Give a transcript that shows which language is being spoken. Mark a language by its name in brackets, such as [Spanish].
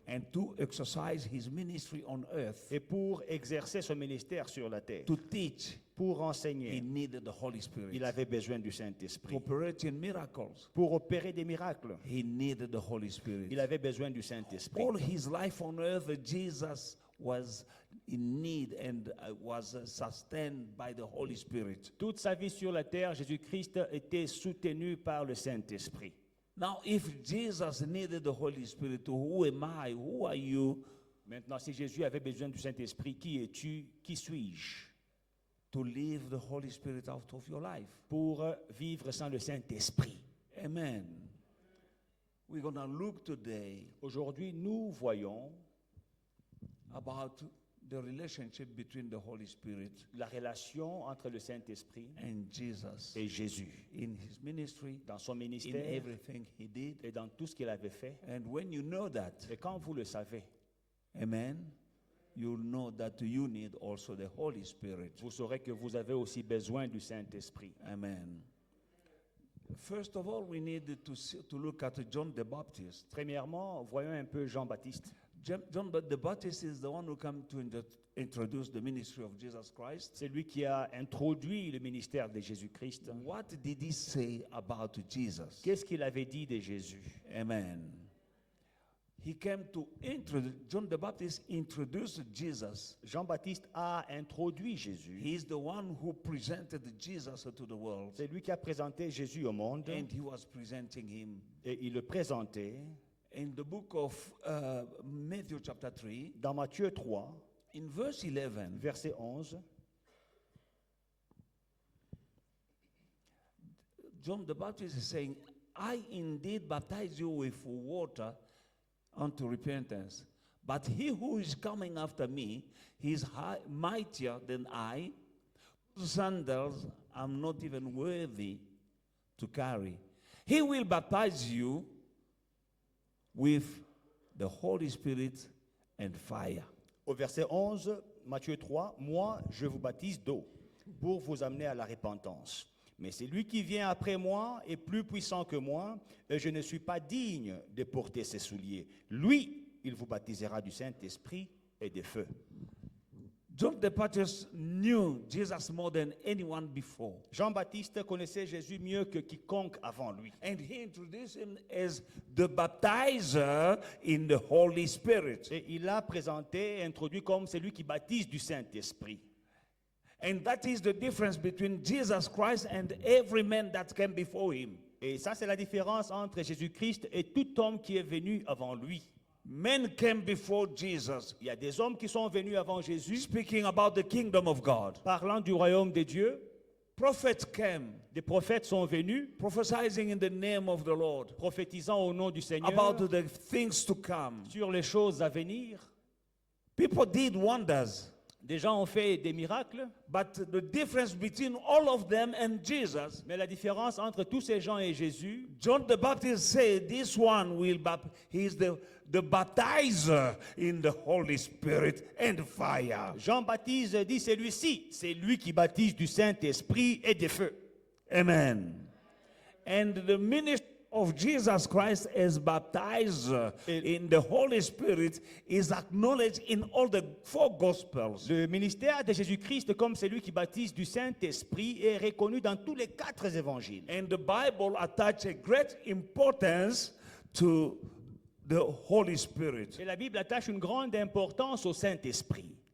[English] and to exercise His ministry on earth, [French] et pour exercer son ministère sur la terre, [English] to teach, [French] pour [English] He [French] enseigner, [English] needed the Holy Spirit. [French] il avait besoin du [English] To [French] Saint-Esprit. [English] operate in miracles, [French] Pour opérer des miracles, [English] He needed the Holy Spirit. [French] il avait besoin du Saint-Esprit. [English] All His life on earth, Jesus was in need and was sustained by the Holy Spirit. [French] Toute sa vie sur la terre, Jésus-Christ était soutenu par le Saint-Esprit. [English] Now, if Jesus needed the Holy Spirit, who am I? Who are you [French] Maintenant, si Jésus avait besoin du Saint-Esprit, qui es-tu? Qui suis-je? [English] to leave the Holy Spirit out of your life? [French] Pour vivre sans le Saint-Esprit. [English] Amen. We're going to look today [French] Aujourd'hui, nous voyons [English] about the relationship between the Holy Spirit [French] la relation entre le Saint-Esprit [English] and Jesus [French] et Jésus [English] in His ministry, [French] dans son [English] in [French] ministère [English] everything He did. [French] et dans tout ce qu'il avait fait. [English] And when you know that, [French] Et quand vous le savez, [English] amen, you'll know that you need also the Holy Spirit. [French] vous saurez que vous avez aussi besoin du Saint-Esprit. [English] Amen. First of all, we need to look at John the Baptist. [French] Premièrement, voyons un peu Jean-Baptiste. [English] John the Baptist is the one who came to introduce the ministry of Jesus Christ. [French] C'est lui qui a introduit le ministère de Jésus-Christ. [English] What did he say about Jesus? [French] Qu'est-ce qu'il avait dit de Jésus? [English] Amen. He came to introduce, John the Baptist introduced Jesus. [French] Jean-Baptiste a introduit Jésus. [English] He is the one who presented Jesus to the world. [French] C'est lui qui a présenté Jésus au monde [English] And he was presenting him. [French] et il le présentait [English] In the book of Matthew chapter 3, [French] dans Matthieu 3, [English] in verse 11, [French] verset 11. [English] John the Baptist is saying, I indeed baptize you with water unto repentance. But he who is coming after me, he is mightier than I, whose sandals I'm not even worthy to carry. He will baptize you with the Holy Spirit and fire. [French] Au verset 11, Matthieu 3, moi, je vous baptise d'eau pour vous amener à la repentance. Mais c'est lui qui vient après moi est plus puissant que moi, et je ne suis pas digne de porter ses souliers. Lui, il vous baptisera du Saint-Esprit et de feu. [English] John the Baptist knew Jesus more than anyone before. [French] Jean-Baptiste connaissait Jésus mieux que quiconque avant lui. [English] And he introduced him as the baptizer in the Holy Spirit. [French] Et il l'a présenté et introduit comme celui qui baptise du Saint-Esprit. [English] And that is the difference between Jesus Christ and every man that came before him. [French] Et ça, c'est la différence entre Jésus-Christ et tout homme qui est venu avant lui. [English] Men came before Jesus, [French] Il y a des hommes qui sont venus avant Jésus, [English] speaking about the kingdom of God. [French] parlant du royaume de Dieu. [English] Prophets came, [French] Des prophètes sont venus, [English] prophesying in the name of the Lord [French] prophétisant au nom du Seigneur [English] about the things to come. [French] sur les choses à venir. [English] People did wonders. [French] Des gens ont fait des miracles, [English] but the difference between all of them and Jesus, [French] mais la différence entre tous ces gens et Jésus, [English] John the Baptist said, this one he is the baptizer in the Holy Spirit and fire. [French] Jean-Baptiste dit celui-ci, c'est lui qui baptise du Saint-Esprit et de feu. [English] Amen. And the ministry of Jesus Christ as baptizer in the Holy Spirit is acknowledged in all the 4 Gospels. [French] Le ministère de Jésus-Christ comme celui qui baptise du Saint-Esprit est reconnu dans tous les 4 évangiles. [English] And the Bible attaches a great importance to the Holy Spirit. [French] Et la Bible attache une grande importance au Saint-Esprit.